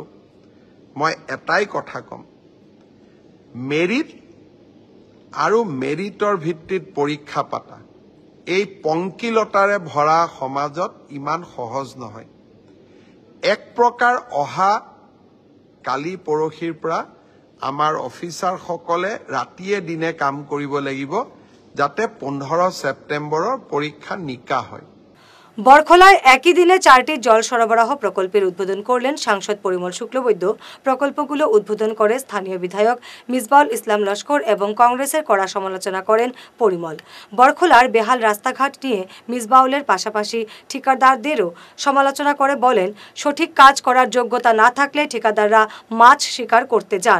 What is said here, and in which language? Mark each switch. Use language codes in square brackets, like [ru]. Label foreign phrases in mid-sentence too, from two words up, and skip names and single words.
[as] মই এটাই কথা ক'ম, মেৰিট আৰু মেৰিটৰ ভিত্তিত পৰীক্ষা পাতা এই পংকিলতাৰে ভৰা সমাজত ইমান সহজ নহয়। এক প্ৰকাৰ অহা কালি পৰহিৰ পৰা আমাৰ অফিচাৰসকলে ৰাতিয়ে দিনে কাম কৰিব লাগিব যাতে 15 সেপ্টেম্বৰৰ পৰীক্ষা নিকা হয়। [bn] বরখলায় একই দিনে 4টি জল সরবরাহ প্রকল্পের উদ্বোধন করলেন সাংসদ পরিমল শুক্লবৈদ্য। প্রকল্পগুলো উদ্বোধন করে স্থানীয় বিধায়ক মিসবাউল ইসলাম লস্কর এবং কংগ্রেসের কড়া সমালোচনা করেন পরিমল। বরখলার বেহাল রাস্তাঘাট নিয়ে মিসবাউলের পাশাপাশি ঠিকাদারদেরও সমালোচনা করে বলেন, সঠিক কাজ করার যোগ্যতা না থাকলে ঠিকাদাররা মাছ শিকার করতে যান।